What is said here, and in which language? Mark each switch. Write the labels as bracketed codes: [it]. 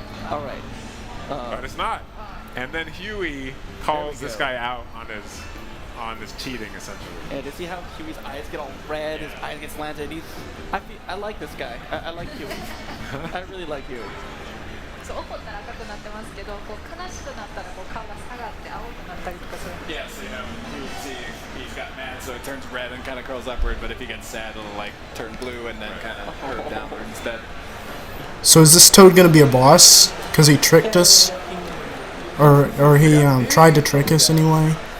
[en] All right. But it's not. And then Huey calls this go. guy out on his cheating, essentially. And to see how Huey's eyes get all red, his eyes get slanted. I like this guy. I like Huey. I really like Huey. [ja] そう怒ったら赤くなってますけど、こう悲しくなったらこう顔が下がって青くなったりとかする。 [en] Yes, you can see he's got mad, so it turns red and kind of curls upward. But if he gets sad, it'll like turn blue and then kind of curve downward instead. So is this Toad gonna be a boss? Cause he tricked us, or he tried to trick us anyway.